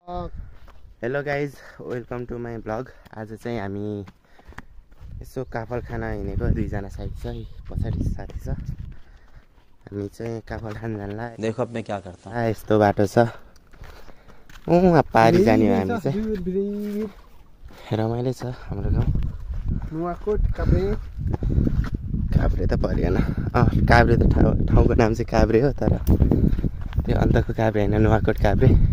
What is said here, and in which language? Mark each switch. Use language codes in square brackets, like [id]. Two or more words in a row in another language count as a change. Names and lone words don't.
[en] hello guys, welcome to my blog. [ne] आज चाहिँ हामी यसो काफल खान हिँडेको, दुईजना साथी छ, पछाडि साथी छ। हामी चाहिँ काफल खान जानला। [hi] देखो अब मैं क्या करता हूँ। [ne] यस्तो बाटो छ, पारी जाने हो हामी चाहिँ। रमाइलो छ हाम्रो गाउँ। नुवाकोट काभ्रे। काभ्रे त परेन। काभ्रे त ठाउँको नाम चाहिँ काभ्रे हो, तर त्यो अन्तको काभ्रे होइन, नुवाकोट काभ्रे।